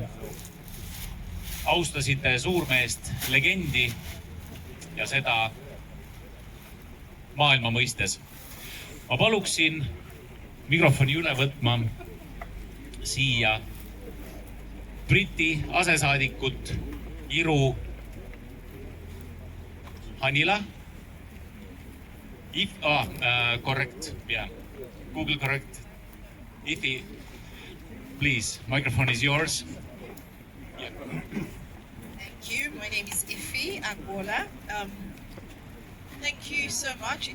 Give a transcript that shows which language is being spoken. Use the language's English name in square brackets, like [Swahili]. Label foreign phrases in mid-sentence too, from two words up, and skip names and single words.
[Estonian] Austasite suurmeest, legendi ja seda maailma mõistes. Ma paluksin mikrofoni üle võtma siia Briti asesaadikut Iru Hanila. [English] Correct, yeah. Google correct. Ifi, please, microphone is yours. Yeah. Thank you. My name is Ifi Agbola. Thank you so much.